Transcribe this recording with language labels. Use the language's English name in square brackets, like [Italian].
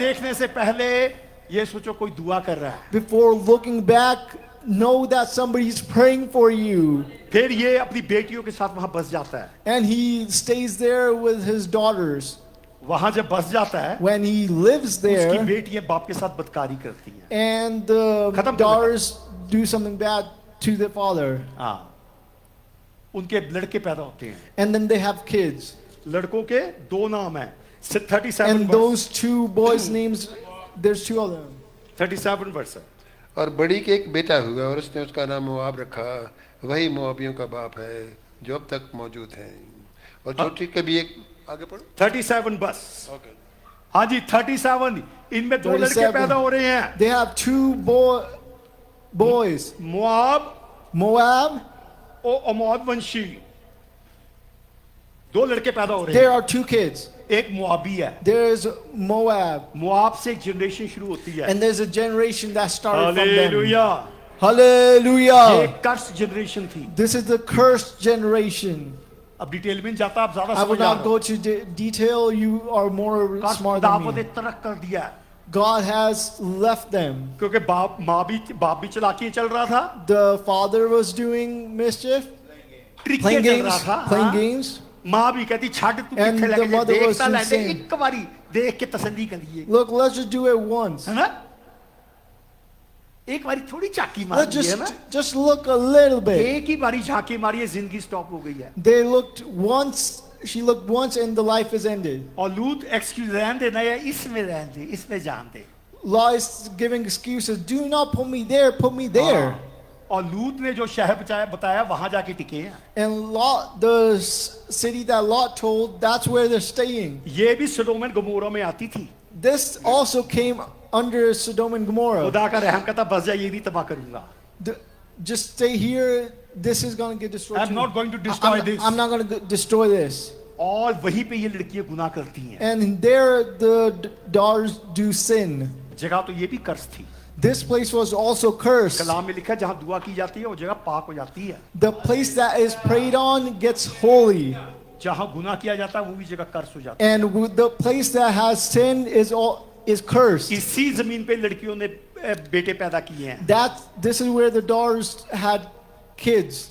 [Hindi] देखने से पहले ये सोचो कोई दुआ कर रहा है, [English] Before looking back, know that somebody's praying for you. [Hindi] फिर ये अपनी बेटियों के साथ वहां बस जाता है. [English] And he stays there with his daughters. [Hindi] वहां जब बस जाता है, [English] When he lives [Hindi] उसकी [English] there, [Hindi] बेटियां बाप के साथ बदकारी करती हैं. [English] and the [Hindi] खत्म कर [English] daughters do something bad to the father, [Hindi] हाँ, उनके लड़के पैदा होते हैं. [English] and then they have kids. [Hindi] लड़कों के दो नाम हैं. 37 [English] And verse. those two boys' names, there's two of them. [Hindi] 37 वर्ष. और बड़ी के एक बेटा हुआ और उसने उसका नाम मोआब रखा, वही मोआबियों का बाप है जो अब तक मौजूद है। और छोटी के भी एक, आगे पढ़ो 37 बस. ओके। हाँ जी 37. इनमें दो लड़के 37. पैदा हो रहे हैं. [English] They have two boys, [Hindi] Moab [English] Moab. [Hindi] और अमोद वंशी. दो लड़के पैदा हो रहे [English] There [Hindi] हैं. [English] are two kids. [Hindi] एक मोआबी है. [English] There is Moab, [Hindi] मोआब से एक जनरेशन शुरू होती है. [English] and there's a generation that started from them. [Hindi] Hallelujah. ये [English] Hallelujah. [Hindi] कर्स जनरेशन थी. [English] This is the cursed generation. [Hindi] अब डिटेल में जाता आप ज्यादा [English] I will [Hindi] समझ आ [English] not go to detail. You are more smart than [Hindi] खुदावंद ने [English] me. [Hindi] तरक कर दिया [English] God has left them. [Hindi] क्योंकि बाप भी चलाकी चल रहा था. [English] The father was doing mischief, trick playing [Hindi] चल [English] games, [Hindi] रहा था. [English] playing [Hindi] हाँ? [English] games. [Hindi] माँ भी कहती छाड़ तू [English] And the [Hindi] लगे [English] mother was [Hindi] देखता ले [English] insane. [Hindi] एक बारी देख के तसल्ली करिए. [English] Look, let's just do it once. [Hindi] है ना? एक बारी थोड़ी झांकी [English] Let's [Hindi] मारी है ना. [English] just look a little bit. [Hindi] एक ही बारी झांकी मारी है, जिंदगी स्टॉप हो गई है. [English] They looked once. She looked once, and the life is ended. [Hindi] और लूत एक्सक्यूज रहने दे, नहीं इसमें रहने दे, इसमें जान दे. [English] Lot is giving excuses. Do not put me there. Put me there. [Hindi] और लूत ने जो शहर बताया वहां जाके टिके हैं. [English] And Lot, the city that Lot told, that's where they're staying. [Hindi] ये भी सदोम और गमोरा में आती थी. [English] This also came under Sodom and Gomorrah. [Hindi] खुदा का रहम कहता बस जा, ये नहीं तबाह करूंगा. [English] Just stay here. This is going to get destroyed. I'm too. not going to destroy this. I'm not going to destroy this. [Hindi] और वहीं पे ये लड़कियां गुनाह करती हैं. [English] And there the daughters do sin. [Hindi] जगह तो ये भी कर्ज थी. [English] This place was also cursed. [Hindi] कलाम में लिखा है जहां दुआ की जाती है वो जगह पाक हो जाती है. [English] The place that is prayed on gets holy. [Hindi] जहां गुनाह किया जाता है वो भी जगह कर्ज हो जाती है. [English] And the place that has sin is cursed. [Hindi] इसी जमीन पे लड़कियों ने बेटे पैदा किए हैं. [English] This is where the daughters had kids.